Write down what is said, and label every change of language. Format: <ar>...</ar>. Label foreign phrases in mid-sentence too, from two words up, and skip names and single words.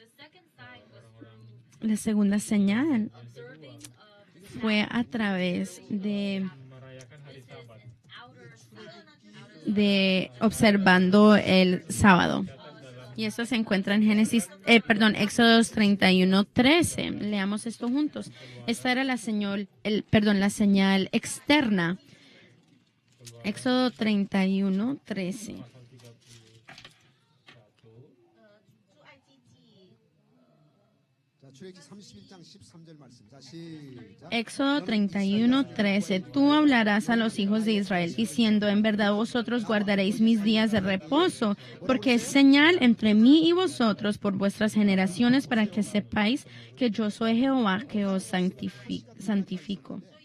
<es>La segunda señal fue a través de observando el sábado. Y esto se encuentra en Éxodo 31:13. Leamos esto juntos. Esta era la señal externa. Éxodo 31:13.</es> <ko>자, 출애굽기 31장 13절 말씀. 자, 시작.</ko> <es>Éxodo 31:13. Tú hablarás a los hijos de Israel diciendo, en verdad vosotros guardaréis mis días de reposo, porque es señal entre mí y vosotros por vuestras generaciones, para que sepáis que yo soy Jehová que os santifico.</es>